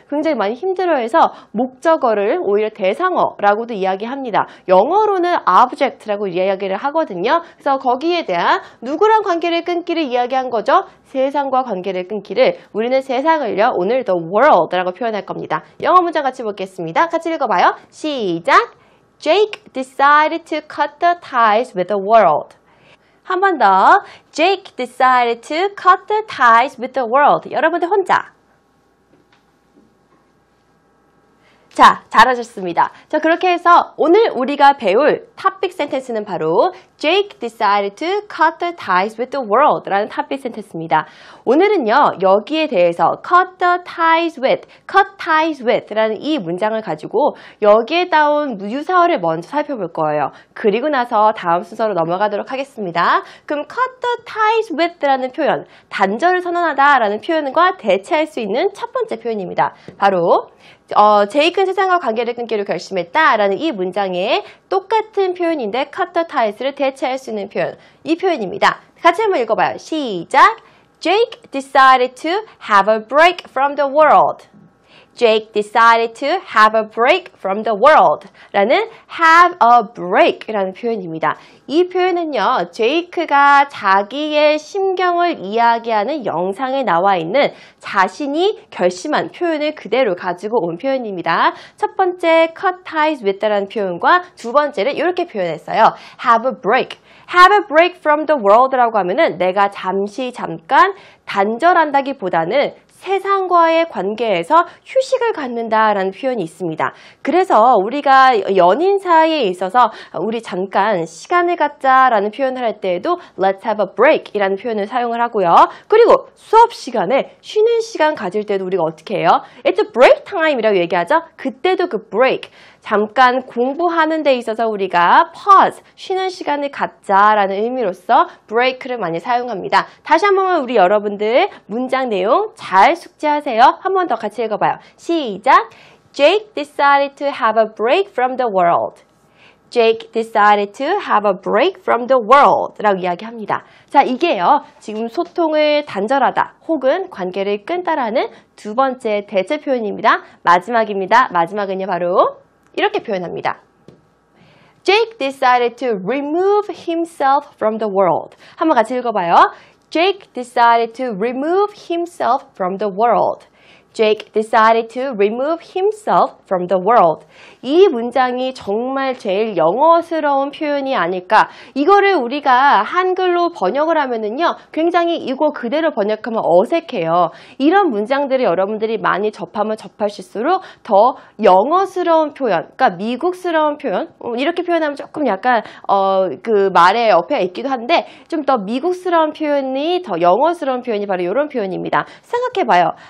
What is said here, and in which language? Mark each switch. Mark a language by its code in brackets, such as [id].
[ko] 굉장히 많이 힘들어해서 목적어를 오히려 대상어라고도 이야기합니다. 영어로는 object라고 이야기를 하거든요. 그래서 거기에 대한 누구랑 관계를 끊기를 이야기한 거죠. 세상과 관계를 끊기를 우리는 세상을요. 오늘 the world라고 표현할 겁니다. 영어 문장 같이 보겠습니다. 같이 읽어봐요. 시작! [en] Jake decided to cut the ties with the world. [ko] 한 번 더. [en] Jake decided to cut the ties with the world. [ko] 여러분들 혼자. 자, 잘하셨습니다. 자, 그렇게 해서 오늘 우리가 배울 topic sentence는 바로 [en] Jake decided to cut the ties with the world [ko] 라는 topic sentence입니다. 오늘은요, 여기에 대해서 cut the ties with 라는 이 문장을 가지고 여기에 따온 유사어를 먼저 살펴볼 거예요. 그리고 나서 다음 순서로 넘어가도록 하겠습니다. 그럼 cut the ties with 라는 표현, 단절을 선언하다 라는 표현과 대체할 수 있는 첫 번째 표현입니다. 바로 제이크는 세상과 관계를 끊기로 결심했다 라는 이 문장에 똑같은 표현인데 cut the ties를 대체할 수 있는 표현, 이 표현입니다. 같이 한번 읽어봐요. 시작! [en] Jake decided to have a break from the world. Jake decided to have a break from the world 라는 have a break [ko] 라는 표현입니다. 이 표현은요, 제이크가 자기의 심경을 이야기하는 영상에 나와 있는 자신이 결심한 표현을 그대로 가지고 온 표현입니다. 첫 번째 cut ties with 라는 표현과 두 번째를 이렇게 표현했어요. [en] have a break. have a break from the world [ko] 라고 하면은 내가 잠깐 단절한다기보다는 세상과의 관계에서 휴식을 갖는다라는 표현이 있습니다. 그래서 우리가 연인 사이에 있어서 우리 잠깐 시간을 갖자라는 표현을 할 때에도 [en] let's have a break [ko] 이라는 표현을 사용을 하고요. 그리고 수업 시간에 쉬는 시간 가질 때도 우리가 어떻게 해요? [en] It's a break time이라고 [ko] 얘기하죠. 그때도 그 break 잠깐 공부하는 데 있어서 우리가 pause, 쉬는 시간을 갖자라는 의미로서 break를 많이 사용합니다. 다시 한번 우리 여러분들 문장 내용 잘 숙지하세요. 한 번 더 같이 읽어봐요. 시작! [en] Jake decided to have a break from the world. Jake decided to have a break from the world [ko] 라고 이야기합니다. 자, 이게요. 지금 소통을 단절하다 혹은 관계를 끊다라는 두 번째 대체 표현입니다. 마지막입니다. 마지막은요. 바로 이렇게 표현합니다. [en] Jake decided to remove himself from the world. [ko] 한번 같이 읽어봐요. [en] Jake decided to remove himself from the world. Jake decided to remove himself from the world. [ko] 이 문장이 정말 제일 영어스러운 표현이 아닐까. 이거를 우리가 한글로 번역을 하면은요, 굉장히 이거 그대로 번역하면 어색해요. 이런 문장들을 여러분들이 많이 접하면 접하실수록 더 영어스러운 표현, 그러니까 미국스러운 표현, 이렇게 표현하면 조금 약간 그 말의 옆에 있기도 한데 좀 더 미국스러운 표현이 더 영어스러운 표현이 바로 이런 표현입니다. 생각해봐요.